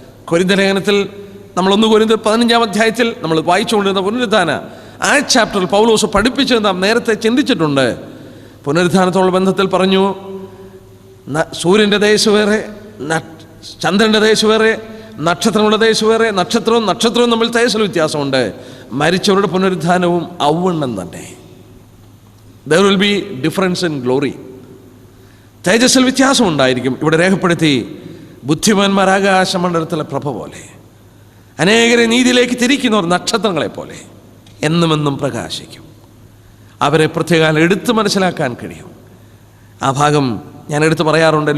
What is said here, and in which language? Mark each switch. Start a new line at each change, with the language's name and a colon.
Malayalam: കൊരിന്ത്യർ ലേഖനത്തിൽ നമ്മൾ 1 കൊരിന്ത്യർ 15 അധ്യായത്തിൽ നമ്മൾ വായിച്ചുകൊണ്ടിരുന്ന പുനരുത്ഥാന ആ ചാപ്റ്ററിൽ പൗലോസ് പഠിപ്പിച്ചത് നാം നേരത്തെ ചിന്തിച്ചിട്ടുണ്ട്. പുനരുത്ഥാനത്തോടുള്ള ബന്ധത്തിൽ പറഞ്ഞു, സൂര്യൻ്റെ ദേശം വേറെ, ചന്ദ്രൻ്റെ ദേശം വേറെ, നക്ഷത്രങ്ങളുടെ ദേശം വേറെ. നക്ഷത്രവും തമ്മിൽ തേജസ്സിൽ വ്യത്യാസമുണ്ട്. മരിച്ചവരുടെ പുനരുത്ഥാനവും ഔവണ്ണം തന്നെ.
English: there will be difference in glory.
Malayalam: തേജസ്സിൽ വ്യത്യാസം ഉണ്ടായിരിക്കും. ഇവിടെ രേഖപ്പെടുത്തി, ബുദ്ധിമാന്മാർ ആകാശമണ്ഡലത്തിലെ പ്രഭ പോലെ, അനേകരെ നീതിയിലേക്ക് തിരിക്കുന്നവർ നക്ഷത്രങ്ങളെ പോലെ എന്നുമെന്നും പ്രകാശിക്കും. അവരെ പ്രത്യേകം എടുത്തു മനസ്സിലാക്കാൻ കഴിയും. ആ ഭാഗം ഞാൻ എടുത്തു പറയാറുണ്ട്.